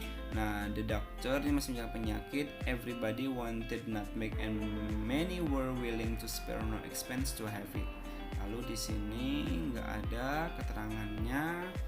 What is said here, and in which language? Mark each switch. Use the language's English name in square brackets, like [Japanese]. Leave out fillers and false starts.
[Indonesian] Nah, [English] the doctor [Indonesian] ini masih menjaga penyakit. [English] Everybody wanted nutmeg and many were willing to spare no expense to have it. [Indonesian] Lalu di sini nggak ada keterangannya.